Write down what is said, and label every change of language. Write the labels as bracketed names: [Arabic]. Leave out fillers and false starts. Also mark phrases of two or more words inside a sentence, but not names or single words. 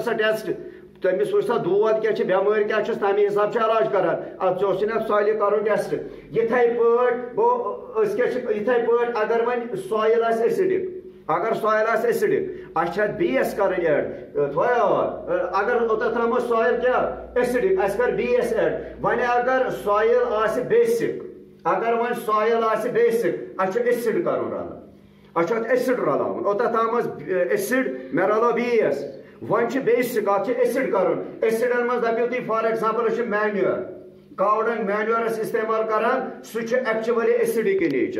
[Kashmiri] سا ٹیسٹ تٔمِس وٕچھ سا دود کیٛاہ چھِ بٮ۪مٲرۍ کیٛاہ چھُس تمہِ حساب چھُ علاج کران اتھ ژےٚ اوسُے نہ سویلہِ کرُن ٹیسٹ یِتھے پٲٹھۍ گوٚو أسۍ کیٛاہ چھِ یِتھے پٲٹھۍ اگر وۄنۍ سویل آسہِ ایسڈک اگر سویل آسہِ ایسڈک اسہِ چھِ اتھ BS کرٕنۍ ایڈ تھوٚو یاد اگر اوٚتتھ ترٛامو سویل کیٛاہ ایسڈک اسہِ کر BS ایڈ وۄنۍ اگر سویل آسہِ بیسک اگر وۄنۍ سویل آسہِ بیسک اسہِ چھُ ایسڈ کرُن رلہٕ اسہِ چھُ اتھ ایسڈ رلاوُن اوٚتتھ تام ٲس ایسڈ مےٚ رلٲو BS وۄنۍ چھُ بیسک اتھ چھُ ایسڈ کرُن ایسڈن منٛز دپیو تُہۍ [English] for example [Kashmiri] أسۍ چھِ [English] manure cow dung [Kashmiri] مینیورس استعمال کران سُہ چھُ [English] actually acidic in nature